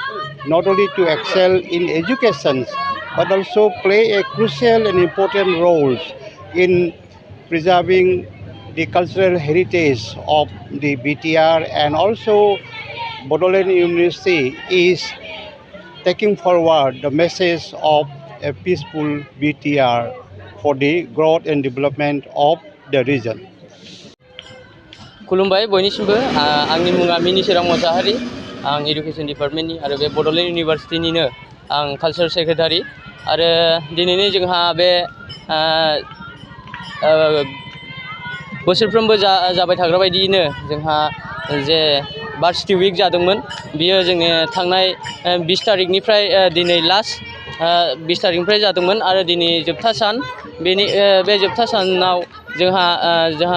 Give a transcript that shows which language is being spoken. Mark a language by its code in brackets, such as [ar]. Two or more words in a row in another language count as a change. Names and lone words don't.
[en] not only to excel in education but also play a crucial and important role in preserving the cultural heritage of the BTR, and also बड'ल University is taking forward the message of a peaceful BTR for the growth and development of the region. [brx] खुलुमबाय बयनिसिमबो आंनि मुङा मिनिसोरां मोसाहारि आं [en] education departmentni [brx] आरो बे बड'ल इउनिभार्सिटिनिनो आं [en] culture secretary [brx] आरो दिनैनि जोंहा बे बोसोरफ्रोमबो जाबाय थाग्रा बायदियैनो जोंहा जे [en] varsity week [brx] जादोंमोन बियो जोंनि थांनाय 20 तारिखनिफ्राय दिनै लास्ट 20 तारिखनिफ्राय जादोंमोन आरो दिनै जोबथा सान बे जोबथा सानाव जोंहा